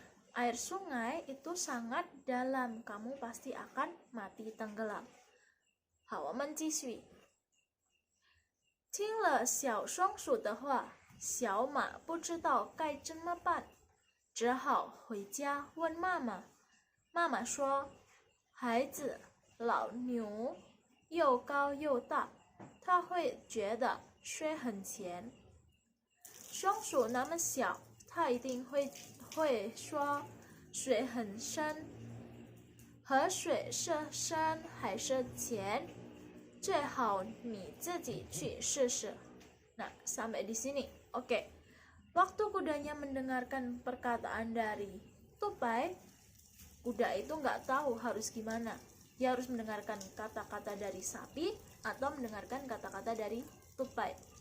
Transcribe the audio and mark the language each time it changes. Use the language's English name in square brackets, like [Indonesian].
[Indonesian] Air sungai itu sangat dalam, kamu pasti akan mati tenggelam. [Chinese] 好，我们继续。听了小松鼠的话，小马不知道该怎么办，只好回家问妈妈。妈妈说：“孩子，老牛又高又大，它会觉得水很浅。松鼠那么小，它一定会说水很深。河水是深还是浅，最好你自己去试试。” [Indonesian] Nah, sampai di sini. Oke. Waktu kudanya mendengarkan perkataan dari tupai, kuda itu nggak tahu harus gimana. Dia harus mendengarkan kata-kata dari sapi atau mendengarkan kata-kata dari tupai.